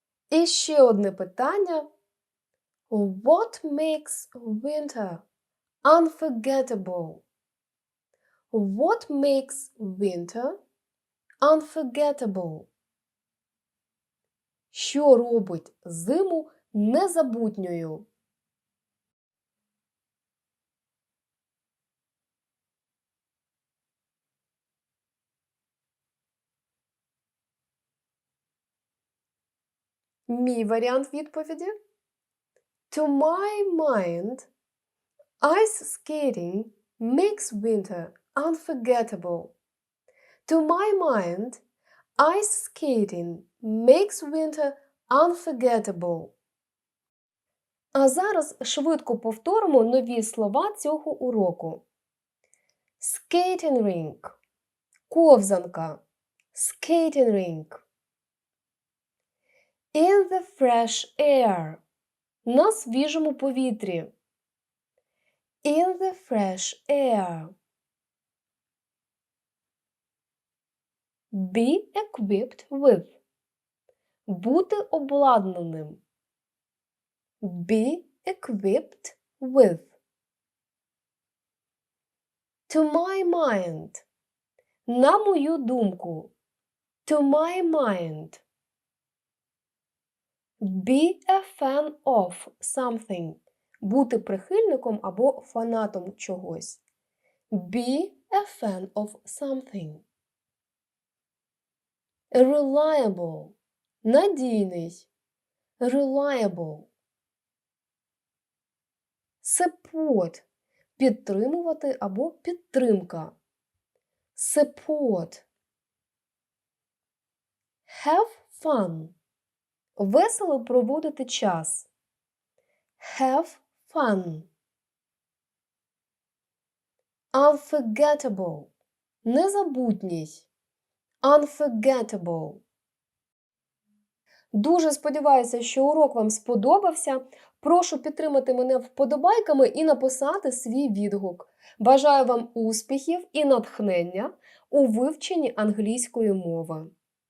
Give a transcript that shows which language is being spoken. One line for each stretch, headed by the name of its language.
Ukrainian: І ще одне питання.
English: What makes winter unforgettable? What makes winter unforgettable?
Ukrainian: Що робить зиму незабутньою? Мій варіант відповіді.
English: To my mind, ice skating makes winter unforgettable. To my mind, ice skating makes winter unforgettable.
Ukrainian: А зараз швидко повторимо нові слова цього уроку.
English: Skating rink – ковзанка. Skating rink. In the fresh air –
Ukrainian: на свіжому повітрі.
English: In the fresh air. Be equipped with –
Ukrainian: бути обладнаним.
English: Be equipped with. To my mind –
Ukrainian: на мою думку.
English: To my mind. Be a fan of something –
Ukrainian: бути прихильником або фанатом чогось.
English: Be a fan of something. Reliable – надійний. Reliable.
Ukrainian: Support – підтримувати або підтримка.
English: Support. Have fun
Ukrainian: – весело проводити час.
English: Have fun. Unforgettable – незабутній. Unforgettable.
Ukrainian: Дуже сподіваюся, що урок вам сподобався. Прошу підтримати мене вподобайками і написати свій відгук. Бажаю вам успіхів і натхнення у вивченні англійської мови.